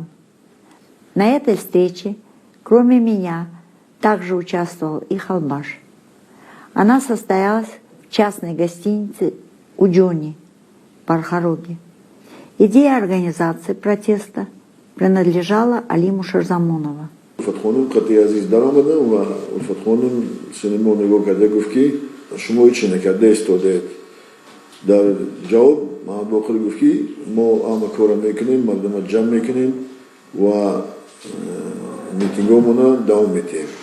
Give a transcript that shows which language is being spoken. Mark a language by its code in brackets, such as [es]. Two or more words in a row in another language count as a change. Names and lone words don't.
[ru] На этой встрече, кроме меня, также участвовал и Холбаш. Она состоялась в частной гостинице «Уджони» в Пархаруге. Идея организации протеста принадлежала Алиму Шерзамонову. [tg] Улфатхонум қатъи азиз даромада ва Улфатхонум синемо нигоҳ карда гуфт ки шумо ҳеч чӣ накарда истодаед. дар ҷавоб Маҳмад Боқир гуфт ки мо ҳама кора мекунем, мардума ҷамъ мекунем ва митингҳоамонро давом медиҳем.